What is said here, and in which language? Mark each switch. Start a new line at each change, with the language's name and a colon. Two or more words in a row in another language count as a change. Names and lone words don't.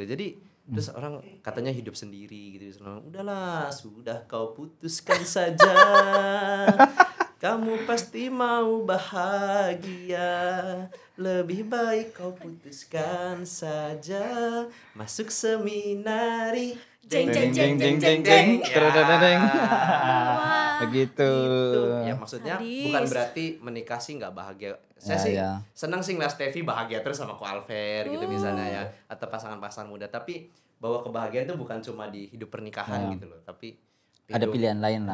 Indonesian: Jadi terus orang katanya hidup sendiri gitu. Udahlah, sudah kau putuskan saja. Kamu pasti mau bahagia. Lebih baik kau putuskan saja masuk seminari. Jeng, jeng, jeng, jeng, jeng, jeng. Terudeng. Wah, Begitu. Gitu. Ya maksudnya Sadis. bukan berarti menikah sih nggak bahagia. Saya Ya, sih ya. senang sih ngeliat Steffi bahagia terus sama Ko Alfer gitu misalnya ya, atau pasangan-pasangan muda. Tapi bahwa kebahagiaan itu bukan cuma di hidup pernikahan gitu loh, tapi Ada pilihan lain